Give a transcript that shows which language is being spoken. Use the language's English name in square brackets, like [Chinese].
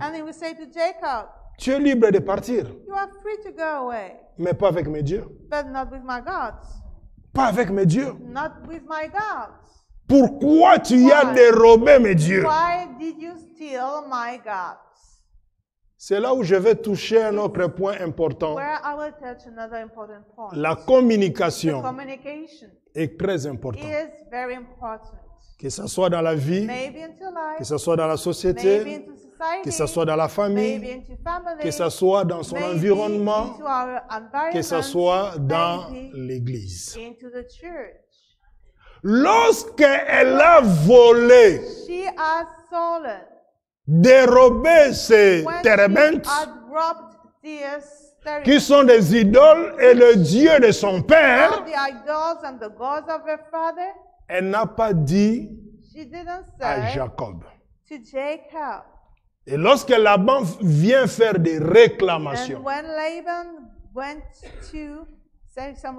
[English] and he will say to Jacob, [French] tu es libre de partir, [English] you are free to go away, [French] mais pas avec mes dieux. [English] but not with my gods. [French] Pas avec mes dieux. [English] Not with my gods. [French] Pourquoi tu as [English] Why? [French] dérobé mes dieux? [English] Why did you steal my gods? [French] C'est là où je vais toucher un autre point important. [English] Where I will touch another important point. [French] La [English] The [French] communication [English] communication [French] est très importante. [English] is very important. [French] Que ce soit dans la vie, [English] Maybe into [French] que [English] life, [French] ce soit dans la [English] maybe [French] société, [English] into society, [French] que ce soit dans la [English] maybe [French] famille, [English] into family, [French] que ce soit dans son [English] maybe [French] environnement, [English] into our environment, [French] que ce soit dans [English] maybe [French] l'église. [English] into the church. [French] Lorsqu'elle a volé [English] She has stolen [French] dérober ces [English] when she [French] térébintes [English] had dropped these [French] qui sont des idoles et le Dieu de son [English] all [French] père, [English] the idols and the gods of her father, [French] elle n'a pas dit [English] she didn't [French] à [English] say [French] Jacob. [English] to Jacob. [French] Et lorsque Laban vient faire des réclamations, [English] And when Laban went to say some